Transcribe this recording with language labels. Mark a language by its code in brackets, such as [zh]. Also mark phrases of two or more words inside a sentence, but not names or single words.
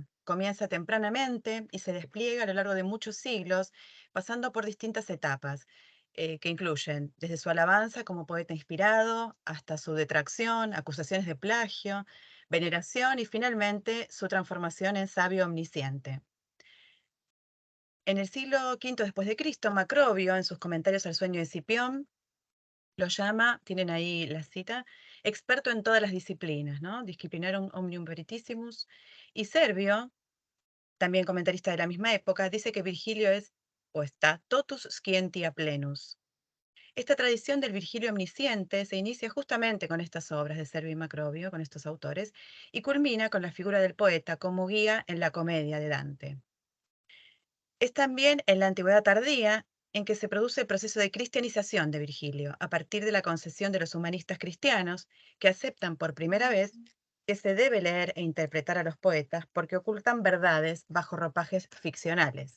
[es] Comienza tempranamente y se despliega a lo largo de muchos siglos, pasando por distintas etapas, que incluyen desde su alabanza como poeta inspirado, hasta su detracción, acusaciones de plagio, veneración y finalmente su transformación en sabio omnisciente. En el siglo V después de Cristo, Macrobio, en sus comentarios al sueño de Escipión, lo llama, tienen ahí la cita, experto en todas las disciplinas, ¿no? [la] Disciplinarum omnium veritissimus. [es] Y Servio, también comentarista de la misma época, dice que Virgilio es o está [la] totus scientia plenus. [es] Esta tradición del Virgilio omnisciente se inicia justamente con estas obras de Servio y Macrobio, con estos autores, y culmina con la figura del poeta como guía en la comedia de Dante. Es también en la antigüedad tardía en que se produce el proceso de cristianización de Virgilio, a partir de la concesión de los humanistas cristianos, que aceptan por primera vez que se debe leer e interpretar a los poetas porque ocultan verdades bajo ropajes ficcionales.